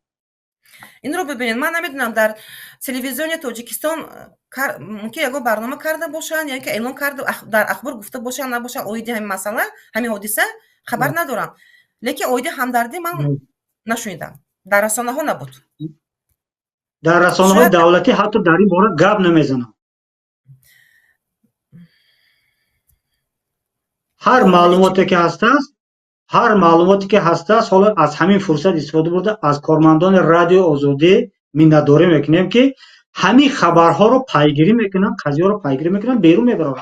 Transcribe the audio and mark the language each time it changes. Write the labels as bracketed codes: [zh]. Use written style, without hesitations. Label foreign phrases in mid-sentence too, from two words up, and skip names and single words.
[tg] инро бибинед, ман намедонам дар телевизиони Тоҷикистон мумкин ягон барнома карда бошанд, ё ин ки эълон карда дар ахбор гуфта бошанд, набошанд оиди ҳамин масъала, ҳамин ҳодиса, хабар надорам. лекин оиди ҳамдардӣ ман нашунидам, дар расонаҳо набуд. [fa] در رسانه‌های شاید دولتی حتی در این باره گپ نمیزنن. هر معلوماتی که هست است، هر معلوماتی که هست است، حالا از همین فرصت استفاده برده از کارمندان رادیو آزادی میnnatdاری میکنیم که همین خبرها رو پیگیری میکنن، قضیه رو پیگیری میکنن، بیرون میبرن.